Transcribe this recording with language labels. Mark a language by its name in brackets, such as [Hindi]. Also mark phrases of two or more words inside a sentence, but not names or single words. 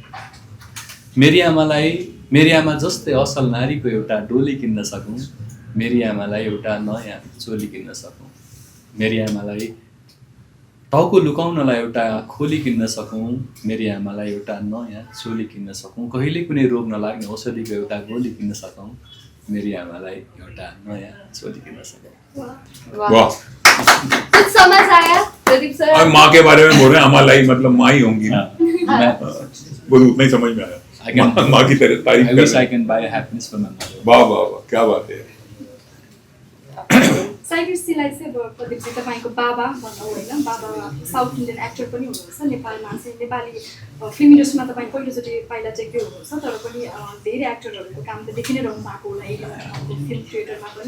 [Nepali] मेरी आमा जस्तै असल नारीको एउटा डोली किन्न सकौँ, मेरी आमालाई एउटा नयाँ चोली किन्न सकौँ। मेरी आमालाई टाउको लुकाउनलाई एउटा खोली किन्न सकौँ, मेरी आमालाई एउटा नयाँ चोली किन्न सकौँ। कहिले कुनै रोग नलाग्ने औषधिको एउटा गोली किन्न सकौँ, मेरी आमालाई एउटा नयाँ चोली किन्न सकौँ। वाह, [Hindi] कुछ समझ आया प्रदीप सर? अब माँ के बारे में बोल रहे हैं, हमारा लाइफ मतलब माँ ही होंगी ना, मैं बोलो उतना ही समझ में आया। माँ की तारीफ [English] I [Hindi] कर [English] wish [Hindi] रहे [English] I [Hindi] हैं। [English] can buy happiness for my mother. [Hindi] वाह वाह वाह, क्या बात है। [Nepali] साइक्रेसीलाई चाहिँ अब प्रदीपजी तपाईँको बाबा भन्नु होइन, बाबा [English] South Indian actor [Nepali] पनि हुनुहुन्छ, नेपालमा चाहिँ नेपाली फिल्म इन्डस्ट्रीमा तपाईँ पहिलोचोटि पाइला टेक्दै हुनुहुन्छ, तर पनि धेरै एक्टरहरूको काम त देखि नै रहनु भएको होला एरियाको फिल्म थिएटरमा पनि।